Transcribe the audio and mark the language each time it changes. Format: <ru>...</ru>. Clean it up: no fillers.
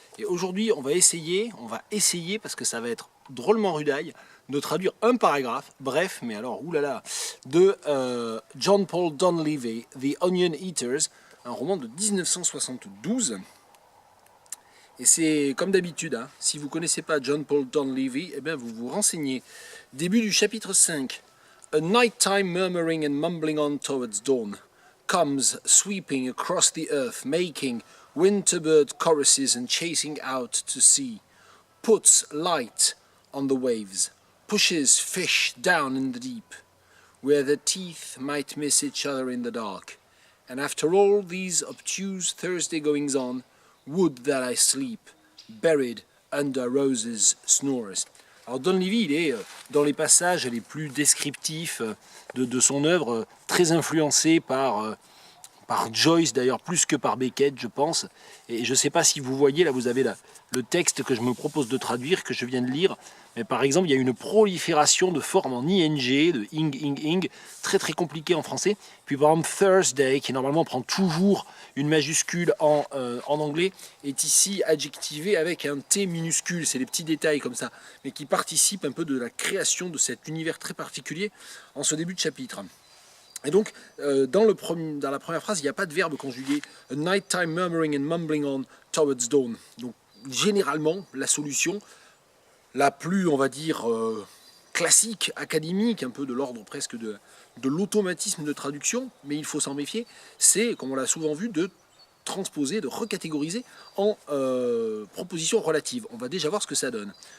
<fr>Et aujourd'hui, on va essayer, parce que ça va être drôlement rudaille, de traduire un paragraphe, bref, mais alors, oulala, de John Paul Donleavy, The Onion Eaters, un roman de 1972. Et c'est comme d'habitude, hein, si vous ne connaissez pas John Paul Donleavy, eh bien vous vous renseignez. Début du chapitre 5.</fr> <en>A nighttime murmuring and mumbling on towards dawn comes sweeping across the earth, making winterbird choruses and chasing out to sea, puts light on the waves, pushes fish down in the deep, where their teeth might miss each other in the dark. And after all these obtuse Thursday goings-on, would that I sleep, buried under roses' snores.</en> <fr>Alors Donleavy, il est dans les passages les plus descriptifs de son œuvre, très influencé par Joyce, d'ailleurs plus que par Beckett, je pense. Et je ne sais pas si vous voyez, là vous avez le texte que je me propose de traduire, que je viens de lire. Mais par exemple, il y a une prolifération de formes en ing, de ing, très très compliqué en français. Puis par exemple, Thursday, qui normalement prend toujours une majuscule en anglais, est ici adjectivé avec un T minuscule. C'est des petits détails comme ça, mais qui participent un peu de la création de cet univers très particulier en ce début de chapitre. Et donc, dans la première phrase, il n'y a pas de verbe conjugué.</fr> <en>A nighttime murmuring and mumbling on towards dawn.</en> <fr>Donc, généralement, la solution la plus, on va dire, classique, académique, un peu de l'ordre presque de l'automatisme de traduction, mais il faut s'en méfier, c'est, comme on l'a souvent vu, de transposer, de recatégoriser en proposition relative. On va déjà voir ce que ça donne.</fr>